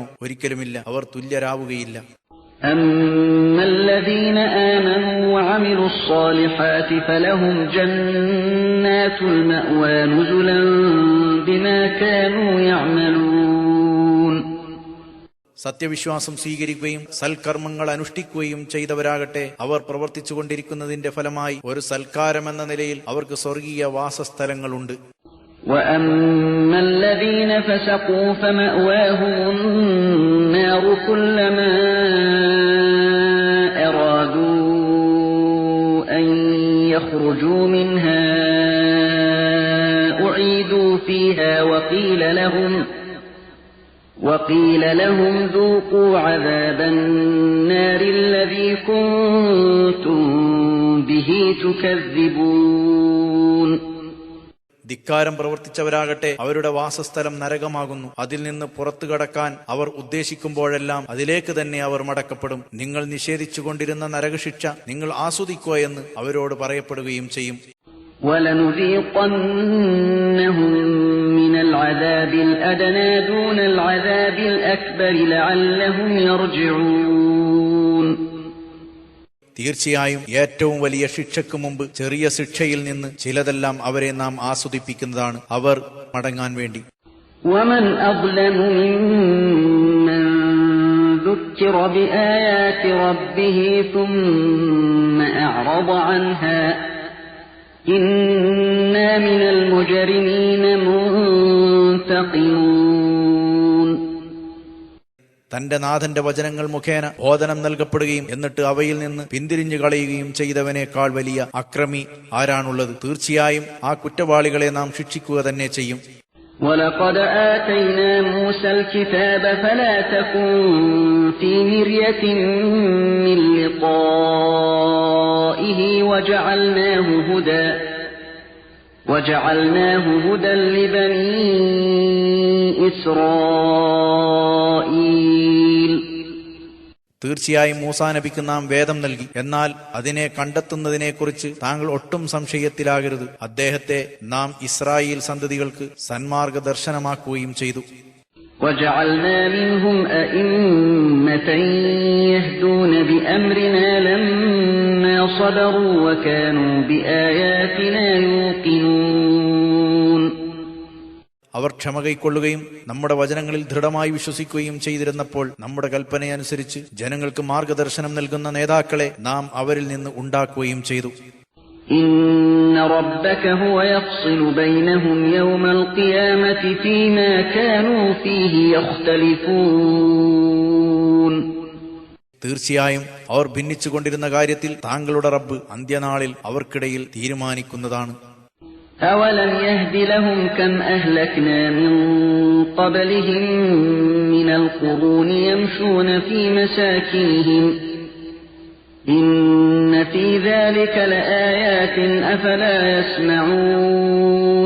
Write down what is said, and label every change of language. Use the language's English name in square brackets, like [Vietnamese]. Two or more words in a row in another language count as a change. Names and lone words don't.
[Malayalam] ഒരിക്കലുമില്ല, അവർ തുല്യരാവുകയില്ല. [Arabic] أما الذين آمنوا وعملوا الصالحات فلهم جنات المأوى نزلا بما كانوا يعملون. [Malayalam] സത്യവിശ്വാസം സ്വീകരിക്കുകയും സൽക്കർമ്മങ്ങൾ അനുഷ്ഠിക്കുകയും ചെയ്തവരാകട്ടെ അവർ പ്രവർത്തിച്ചുകൊണ്ടിരിക്കുന്നതിന്റെ ഫലമായി ഒരു സൽക്കാരമെന്ന നിലയിൽ അവർക്ക് സ്വർഗീയ വാസസ്ഥലങ്ങളുണ്ട്. [Arabic] وأما الذين فسقوا فمأواهم النار كلما أرادوا أن يخرجوا منها أعيدوا فيها وقيل لهم ذوقوا عذاب النار الذي كنتم به تكذبون. [Malayalam] ധിക്കാരം പ്രവർത്തിച്ചവരാകട്ടെ അവരുടെ വാസസ്ഥലം നരകമാകുന്നു. അതിൽ നിന്ന് പുറത്തു കടക്കാൻ അവർ ഉദ്ദേശിക്കുമ്പോഴെല്ലാം അതിലേക്ക് തന്നെ അവർ മടക്കപ്പെടും. നിങ്ങൾ നിഷേധിച്ചുകൊണ്ടിരുന്ന നരകശിക്ഷ നിങ്ങൾ ആസ്വദിക്കുക എന്ന് അവരോട് പറയപ്പെടുകയും ചെയ്യും. [Arabic] وَلَنُذِيقَنَّهُم مِّنَ الْعَذَابِ الْأَدْنَىٰ دُونَ الْعَذَابِ الْأَكْبَرِ لَعَلَّهُمْ يَرْجِعُونَ. [Malayalam] തീർച്ചയായും ഏറ്റവും വലിയ ശിക്ഷയ്ക്ക് മുമ്പ് ചെറിയ ശിക്ഷയിൽ നിന്ന് ചിലതെല്ലാം അവരെ നാം ആസ്വദിപ്പിക്കുന്നതാണ് അവർ മടങ്ങാൻ വേണ്ടി. [Arabic] ومن أظلم ممن ذكر بآيات ربه ثم أعرض عنها إنا من المجرمين منتقمون. [Malayalam] തന്റെ നാഥന്റെ വചനങ്ങൾ മുഖേന ബോധനം നൽകപ്പെടുകയും എന്നിട്ട് അവയിൽ നിന്ന് പിന്തിരിഞ്ഞു കളയുകയും ചെയ്തവനേക്കാൾ വലിയ അക്രമി ആരാണുള്ളത്? തീർച്ചയായും ആ കുറ്റവാളികളെ നാം ശിക്ഷിക്കുക തന്നെ ചെയ്യും. [Arabic] وَلَقَدْ آتَيْنَا مُوسَى الْكِتَابَ فَلَا تَكُنْ فِي مِرْيَةٍ مِّن لِقَائِهِ وَجَعَلْنَاهُ هُدًى لِبَنِي إِسْرَائِيلَ. [Malayalam] തീർച്ചയായും മൂസാ നബിക്ക് നാം വേദം നൽകി. എന്നാൽ അതിനെ കണ്ടെത്തുന്നതിനെക്കുറിച്ച് താങ്കൾ ഒട്ടും സംശയത്തിലാകരുത്. അദ്ദേഹത്തെ നാം ഇസ്രായേൽ സന്തതികൾക്ക് സന്മാർഗദർശനമാക്കുകയും ചെയ്തു. [Arabic] وَجَعَلْنَا مِنْهُمْ أَئِمَّةً يَهْدُونَ بِأَمْرِنَا لَمَّا صَبَرُوا وَكَانُوا بِآيَاتِنَا يُوقِنُونَ. [Malayalam] അവർ ക്ഷമ കൈക്കൊള്ളുകയും നമ്മുടെ വചനങ്ങളിൽ ദൃഢമായി വിശ്വസിക്കുകയും ചെയ്തിരുന്നപ്പോൾ നമ്മുടെ കൽപ്പനയനുസരിച്ച് ജനങ്ങൾക്ക് മാർഗദർശനം നൽകുന്ന നേതാക്കളെ നാം അവരിൽ നിന്ന് ഉണ്ടാക്കുകയും ചെയ്തു. [Arabic] إِنَّ رَبَّكَ هُوَ يَفْصِلُ بَيْنَهُمْ يَوْمَ الْقِيَامَةِ فِيمَا كَانُوا فِيهِ يَخْتَلِفُونَ. [Malayalam] തീർച്ചയായും അവർ ഭിന്നിച്ചുകൊണ്ടിരുന്ന കാര്യത്തിൽ താങ്കളുടെ റബ്ബ് അന്ത്യനാളിൽ അവർക്കിടയിൽ തീരുമാനിക്കുന്നതാണ്. [Arabic] أَوَلَمْ يَهْدِ لَهُمْ كَمْ أَهْلَكْنَا مِنْ قَبْلِهِمْ مِنَ الْقُرُونِ يَمْشُونَ فِي مَسَاكِنِهِمْ إِنَّ فِي ذَلِكَ لَآيَاتٍ أَفَلَا يَسْمَعُونَ.